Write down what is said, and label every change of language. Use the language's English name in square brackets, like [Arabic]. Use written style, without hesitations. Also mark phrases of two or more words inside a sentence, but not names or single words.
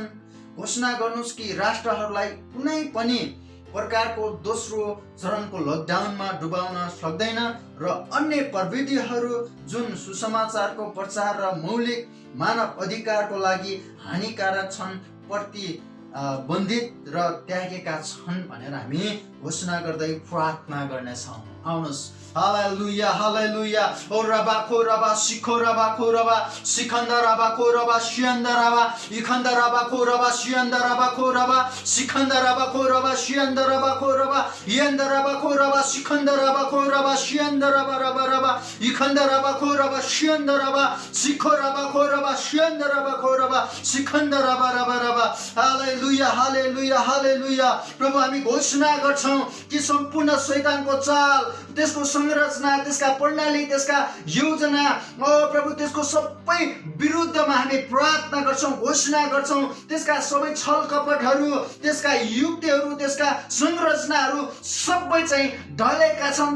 [Nepali] घोषणा गर्नुहोस् कि राष्ट्रहरूलाई कुनै पनि प्रकारको दोस्रो चरणको लकडाउनमा डुबाउन सक्दैन र अन्य प्रविधिहरू जुन सुसमाचारको प्रचार र मौलिक मानव अधिकारको लागि हानिकारक छन् प्रतिबन्धित र त्यागेका छन् भनेर हामी घोषणा गर्दै प्रार्थना गर्नेछौँ। आउनुहोस्, हालेलुया हालेलुया। ओ रबा खो रबा सिखो रबा खो रबा सिखन्द रबा खो रबा शियन्द रबा इखन्द रबा खो रबा शियन्द रबा खो रबा सिखन्द रबा खो रबा शियन्द रबा खो रबा यन्द रबा खो रबा सिखन्द रबा खो रबा शियन्द रबा रबा रबा इखन्द रबा खो रबा शियन्द रबा सिखो रबा खो रबा शियन्द रबा खो रबा सिखन्द रबा रबा रबा। हालेलुया हालेलुया हालेलुया। प्रभु हामी घोषणा गर्छौँ कि सम्पूर्ण शैतानको चाल, त्यसको संरचना, त्यसका प्रणाली, त्यसका योजना, ओ प्रभु त्यसको सबै विरुद्धमा हामी प्रार्थना गर्छौँ, घोषणा गर्छौँ। त्यसका सबै छल कपटहरू, त्यसका युक्तिहरू, त्यसका संरचनाहरू सबै चाहिँ ढलेका छन्।